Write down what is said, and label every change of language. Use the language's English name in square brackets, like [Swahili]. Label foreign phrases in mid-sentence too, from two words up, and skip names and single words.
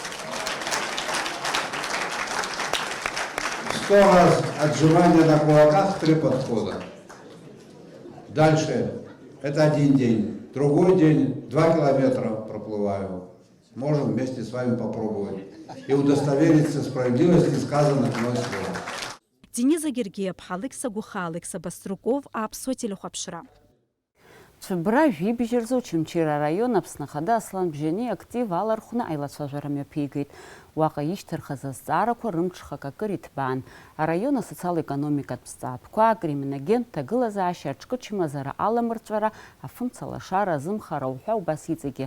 [Russian] 100 раз отжимания на кулаках, 3 подхода. Дальше, это один день. Другой день, 2 километра проплываю. Можем вместе с вами попробовать и удостовериться в справедливости сказанных мной слов. [Abkhazian] Дениза Гергиев-ԥҳа, Алекса Гуха, Алекса Баструков, Аԥсуа телехәаԥшра. Цәыбра жәибжьырзы Очамчыра район Аԥсны Ахада Аслан Бжьани актив алархәны аилацәажәара мҩаԥигеит. Уаҟа ишьҭырхыз азҵаарақәа рымҽхак акыр иҭбаан. Араион асоциал-економикатә ҭҵаатәқәа, акриминогенттә ҭагылазаашьа, аҿкы чмазара аламырҵәара, афымцалашара, азымхара уҳәа убас иҵегьы.